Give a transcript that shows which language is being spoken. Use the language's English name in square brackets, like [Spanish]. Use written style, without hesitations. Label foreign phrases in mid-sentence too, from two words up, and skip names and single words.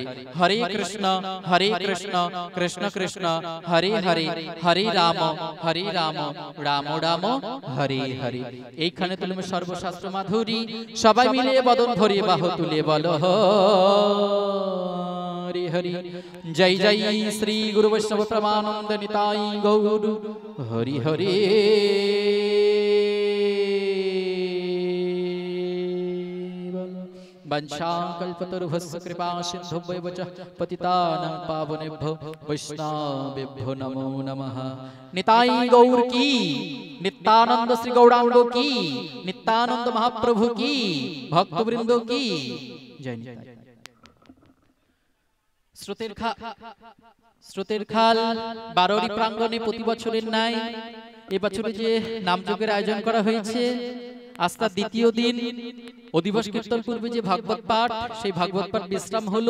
[Sanskrit] হরে কৃষ্ণ কৃষ্ণ কৃষ্ণ হরে হরে, হরে রাম রাম রাম হরে হরে। [Bangla] এইখানে তুলবে সর্বশাস্ত্র মাধুরী, সবাই মিলে বদন ভরিয়ে বাহু তুলে বলো হরি হরি। জয় জয় শ্রী গুরু বৈষ্ণব প্রেমানন্দ নিতাই গৌর হরি হরি। [Sanskrit] वंशाकल्पतरुभ्यश्च कृपा सिन्धुभ्यो च पतितानां पावनेभ्यो वैष्णवेभ्यो नमो नमः। [Hindi] निताई गौर की, नित्यानंद श्री गौरांग की, नित्यानंद महाप्रभु की, भक्तवृंदो की जय। [Bangla] স্রোতের খাল বারোরি প্রাঙ্গণে প্রতি বছরের ন্যায় এবছরে যে নামযজ্ঞের আয়োজন করা হয়েছে, আজ তার দ্বিতীয় দিন। অধিবাস কীর্তন পূর্বে যে ভাগবত পাঠ, সেই ভাগবত পাঠ বিশ্রাম হলো।